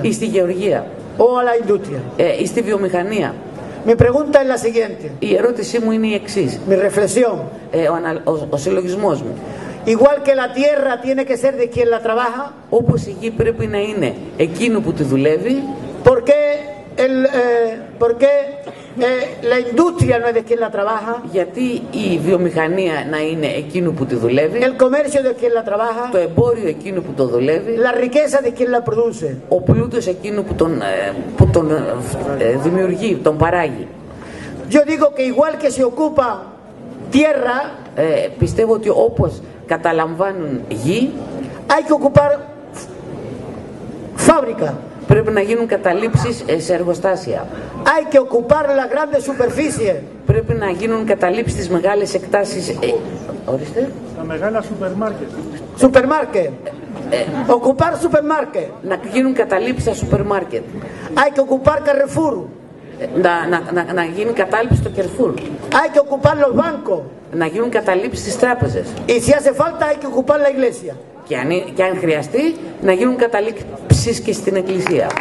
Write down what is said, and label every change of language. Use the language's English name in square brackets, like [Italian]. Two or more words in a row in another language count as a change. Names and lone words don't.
[Greek] Ή στη γεωργία. [Spanish] O a la industria. [Greek] Ή στη βιομηχανία. [Spanish] Mi pregunta es la siguiente. [Greek] Η ερώτησή μου είναι η εξής. [Spanish] Mi reflexión. [Greek] Ο συλλογισμός μου. [Spanish] Igual que la tierra tiene que ser de quien la trabaja. [Greek] Όπως η γη πρέπει να είναι εκείνου που τη δουλεύει. [Spanish] ¿Por qué la industria no es de quien la trabaja? [Greek] Γιατί η βιομηχανία να είναι εκείνου που τη δουλεύει. [Spanish] El comercio de quien la trabaja. [Greek] Το εμπόριο εκείνου που το δουλεύει. [Spanish] La riqueza de quien la produce. [Greek] Ο πλούτος εκείνου που τον δημιουργεί, τον παράγει. [Spanish] Yo digo que igual que se ocupa tierra, [Greek] πιστεύω ότι όπως καταλαμβάνουν γη, [Spanish] hay que ocupar fábrica. [Greek] Πρέπει να γίνουν καταλήψεις σε εργοστάσια. [Spanish] Hay que ocupar las grandes superficies. [Greek] Πρέπει να γίνουν καταλήψεις στις μεγάλες εκτάσεις. Ορίστε. Τα μεγάλα σούπερ μάρκετ. Σούπερ μάρκετ. Ocupar σούπερ μάρκετ. Να γίνουν καταλήψεις στα σούπερ μάρκετ. [Spanish] Hay que ocupar Carrefour. [Greek] Να γίνει κατάληψη στο Carrefour. [Spanish] Hay que ocupar los bancos. [Greek] Να γίνουν καταλήψεις στις τράπεζες. [Spanish] Y si hace falta hay que ocupar la iglesia. [Greek] Και αν χρειαστεί, να γίνουν καταλήψεις και στην εκκλησία.